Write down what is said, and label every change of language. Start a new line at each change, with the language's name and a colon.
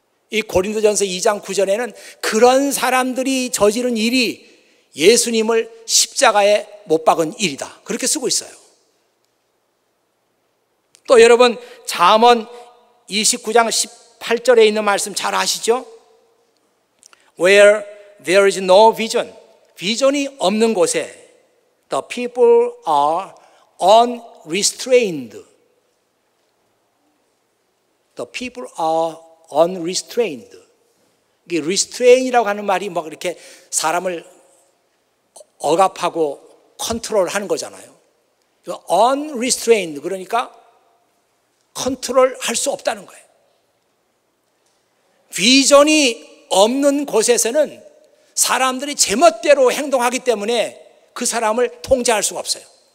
Korean: 이 고린도전서 2장 9절에는 그런 사람들이 저지른 일이 예수님을 십자가에 못 박은 일이다, 그렇게 쓰고 있어요. 또 여러분, 잠언 29장 18절에 있는 말씀 잘 아시죠?
English: Where there is no vision,
Korean: 비전이 없는 곳에
English: the people are unrestrained. The people are unrestrained.
Korean: 이게 restrain이라고 하는 말이 막 이렇게 사람을 억압하고 컨트롤하는 거잖아요. unrestrained, 그러니까 컨트롤할 수 없다는 거예요. 비전이 없는 곳에서는 사람들이 제멋대로 행동하기 때문에 그 사람을 통제할 수가 없어요.